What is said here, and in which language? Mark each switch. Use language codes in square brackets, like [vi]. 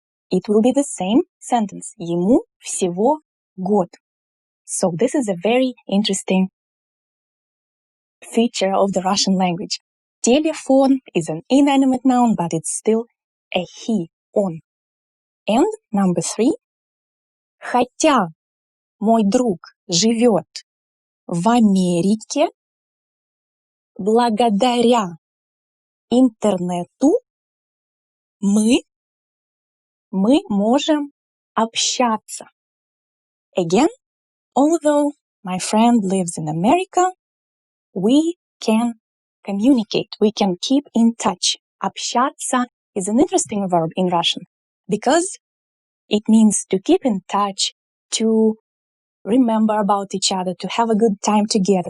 [en] It will be the same sentence. [ru] Ему всего год. [en] So this is a very interesting feature of the Russian language. Телефон is an inanimate noun, but it's still a he, он. And number 3. [ru] Хотя мой друг живет в Америке, благодаря интернету мы можем общаться. [en] Again, although my friend lives in America, we can communicate, we can keep in touch. Общаться is an interesting verb in Russian because it means to keep in touch, to remember about each other, to have a good time together.